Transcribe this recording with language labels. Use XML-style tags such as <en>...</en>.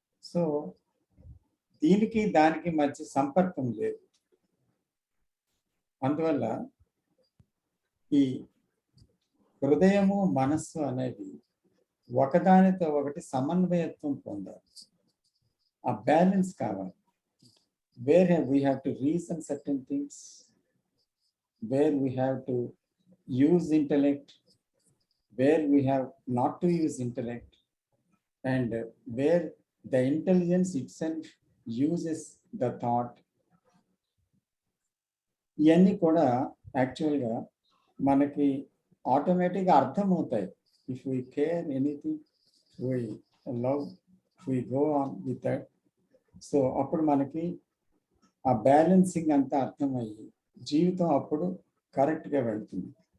<te>So దీనికి దానికి మధ్య సంపర్కం లేదు. అందువల్ల ఈ హృదయము, మనస్సు అనేవి ఒకదానితో ఒకటి సమన్వయత్వం పొందాలి. ఆ బ్యాలెన్స్ కావాలి.</te> <en>Where we have to reason certain things, where we have to use intellect, where we have not to use intellect, and where the intelligence itself uses the thought.</en> <te>ఇవన్నీ కూడా యాక్చువల్గా మనకి ఆటోమేటిక్గా అర్థమవుతాయి.</te> <en>If we care anything, we love, we go on with that.</en> <te>So అప్పుడు మనకి ఆ balancing అంతా అర్థమయ్యి జీవితం అప్పుడు కరెక్ట్గా వెళ్తుంది.</te>